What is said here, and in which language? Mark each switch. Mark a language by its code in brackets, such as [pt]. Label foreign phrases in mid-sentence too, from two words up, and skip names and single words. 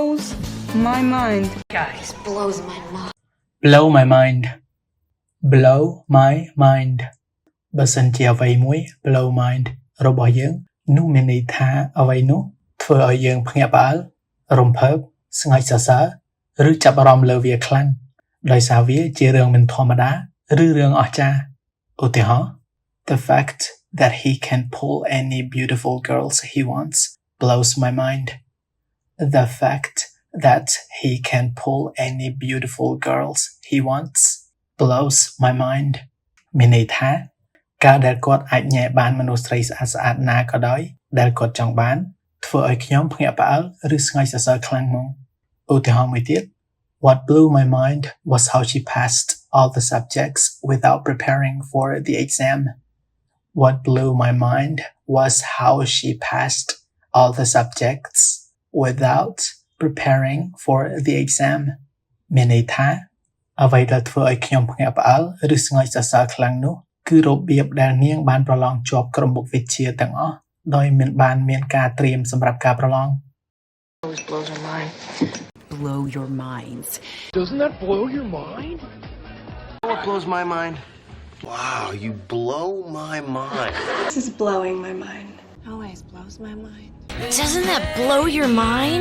[en] blows my mind. Guys, blows my mind. Blow my mind. Blow my mind. [km] បើសិនជាអ្វីមួយ [en] blow mind [km] របស់យើងនោះមានន័យថាអ្វីនោះធ្វើឲ្យយើងភ្ញាក់ផ្អើលរំភើបស្ងើចសរសើរឬចាប់អារម្មណ៍លើវាខ្លាំងដោយសារវាជារឿងមិនធម្មតាឬរឿងអស្ចារ្យឧទាហរណ៍ [en] The fact that he can pull any beautiful girls he wants blows my mind. The fact that he can pull any beautiful girls he wants blows my mind. [km] មានន័យថាការដែលគាត់អាចញែបានមនុស្សស្រីស្អាតៗណាក៏ដោយដែលគាត់ចង់បានធ្វើឲ្យខ្ញុំភ្ញាក់ផ្អើលឬស្ងើចសរសើរខ្លាំងមកឧទាហរណ៍មួយទៀត [en] What blew my mind was how she passed all the subjects without preparing for the exam. What blew my mind was how she passed all the subjects without preparing for the exam. [km] មានន័យថាអ្វីដែលធ្វើឲ្យខ្ញុំភ្ញាក់ផ្អើលឬស្ងើចសរសើរខ្លាំងនោះគឺរបៀបដែលនាងបានប្រឡងជាប់ក្រុមមុខវិជ្ជាទាំងអស់ដោយមិនបានមានការត្រៀមសម្រាប់ការប្រឡង [en] Always blows my mind. Blow your minds. Doesn't that blow your mind? What blows my mind? Wow, you blow my mind. This is blowing my mind. Always blows my mind. Doesn't that blow your mind?